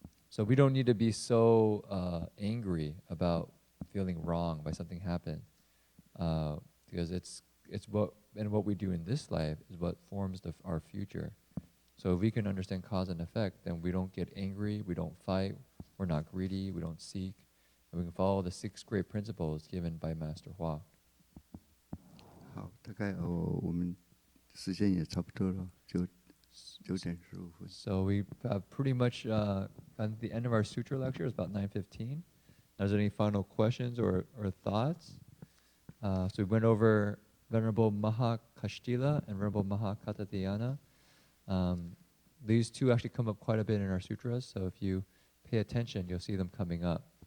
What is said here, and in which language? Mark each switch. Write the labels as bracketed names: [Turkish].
[English] So we don't need to be so angry about feeling wrong by something happened, because it's what we do in this life is what forms our future. So if we can understand cause and effect, then we don't get angry, we don't fight, we're not greedy, we don't seek, and we can follow the 6 great principles given by Master Hua. [Chinese] 好，大概我们时间也差不多了，就9点15分。 [English] So we pretty much at the end of our sutra lecture. It's about 9:15. Is there any final questions or thoughts? So we went over Venerable Maha Kashtila and Venerable Maha Katha Dianna. These two actually come up quite a bit in our sutras, so if you pay attention, you'll see them coming up.